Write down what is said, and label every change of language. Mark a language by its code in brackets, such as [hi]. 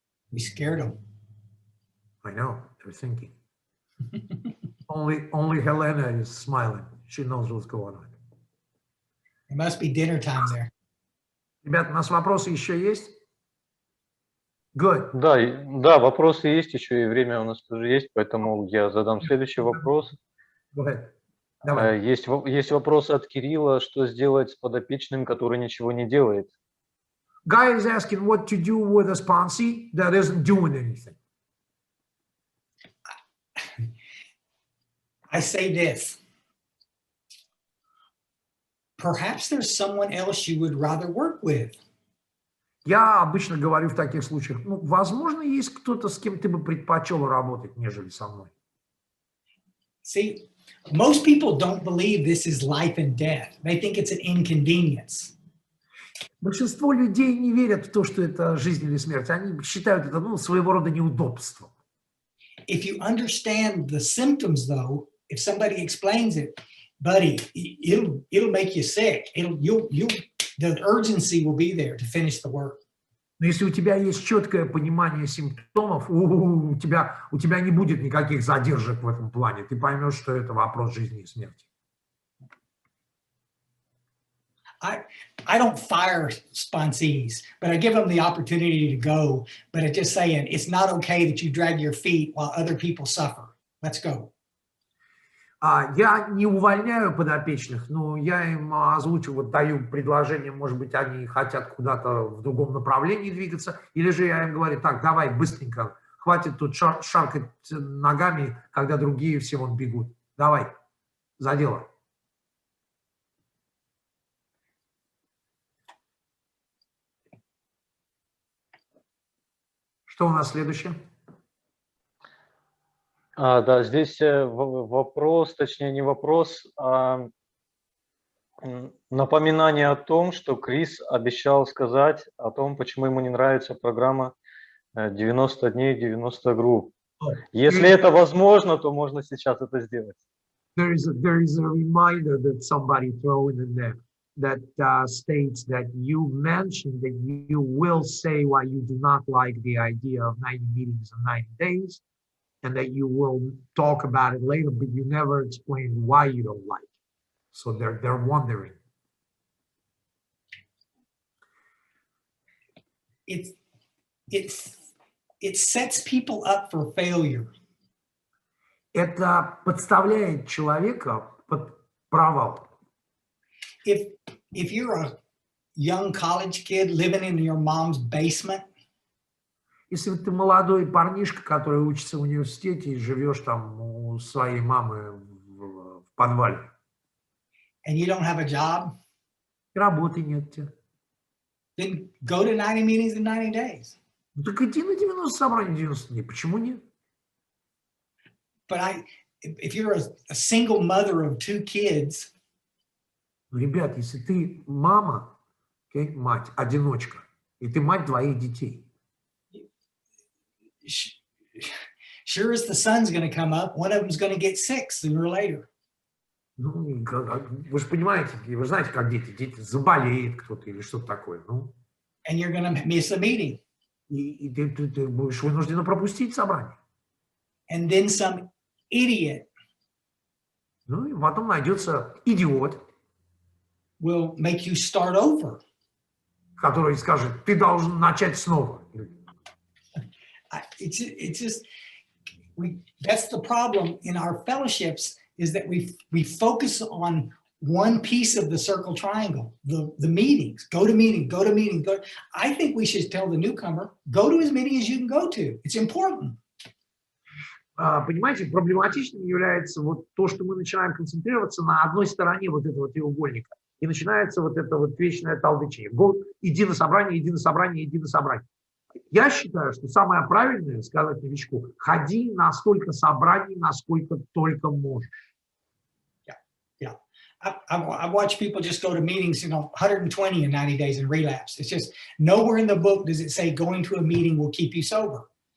[en] We scared them. I know, they're thinking. Only Helena is smiling. She knows what's going on. It must be dinner time there. [ru] Ребята, у нас вопросы еще есть? [en] Good. [ru] Да, вопросы есть еще, и время у нас тоже есть, поэтому я задам следующий вопрос. [en] Go ahead. [ru] Давай. Есть вопрос от Кирилла, что сделать с подопечным, который ничего не делает? [en] Guy is asking what to do with a sponsee that isn't doing anything. I say this. Perhaps there's someone else you would rather work with. [ru] Я обычно говорю в таких случаях, возможно, есть кто-то, с кем ты бы предпочел работать, нежели со мной. [en] See, most people don't believe this is life and death. They think it's an inconvenience. [ru] Большинство людей не верят в то, что это жизнь или смерть. Они считают это, своего рода неудобством. [en] If you understand the symptoms, though, if somebody explains it, buddy, it'll make you sick. The urgency will be there to finish the work. [ru] Но если у тебя есть четкое понимание симптомов, у тебя не будет никаких задержек в этом плане. Ты поймешь, что это вопрос жизни и смерти. [en] I don't fire sponsees, but I give them the opportunity to go. But it's just saying, it's not okay that you drag your feet while other people suffer. Let's go. [ru] Я не увольняю подопечных, но я им озвучу, даю предложение, может быть, они хотят куда-то в другом направлении двигаться, или же я им говорю, так, давай быстренько, хватит тут шаркать ногами, когда другие все вон бегут. Давай, за дело. Что у нас следующее? Да, здесь вопрос, точнее не вопрос, а напоминание о том, что Крис обещал сказать о том, почему ему не нравится программа 90 дней, 90 групп. Если это возможно, то можно сейчас это сделать. [en] There is a reminder that somebody throw in there that states that you mentioned that you will say why you do not like the idea of 90 meetings in 90 days. And that you will talk about it later, but you never explain why you don't like it. So they're wondering. It sets people up for failure. [ru] Это подставляет человека под провал. [en] If you're a young college kid living in your mom's basement, [ru] если ты молодой парнишка, который учится в университете и живешь там у своей мамы в подвале. [en] And you don't have a job, [ru] и работы нет у тебя. [en] Then go to 90 meetings in 90 days. [ru] Ну так иди на 90 собраний 90 дней. Почему нет? [en] But if you're a single mother of 2 kids, [ru] ребят, если ты мама, мать, одиночка, и ты мать 2 детей, [en] sure as the sun's going to come up, one of them's going to get sick sooner or later. [ru] Ну, вы же понимаете, вы знаете, как дети. Дети заболеет кто-то или что-то такое. Ну, [en] And you're going to miss a meeting. [ru] и ты будешь вынужден пропустить собрание. [en] And then some idiot [ru] Ну, и потом найдется идиот, [en] will make you start over. [ru] который скажет, ты должен начать снова. [en] It's just, that's the problem in our fellowships, is that we focus on one piece of the circle triangle, the meetings, go to meeting, go to meeting, go. I think we should tell the newcomer, go to as many as you can go to. It's important. [ru] Понимаете, проблематичным является вот то, что мы начинаем концентрироваться на одной стороне вот этого треугольника. И начинается вот это вот вечное толдычение. Иди на собрание, иди на собрание, иди на собрание. Я считаю, что самое правильное сказать новичку, ходи на столько собраний, насколько только можешь. [en] Yeah. I watch people just go to meetings, 120 in 90 days and relapse. It's just nowhere in the book does it say going to a meeting will keep you sober.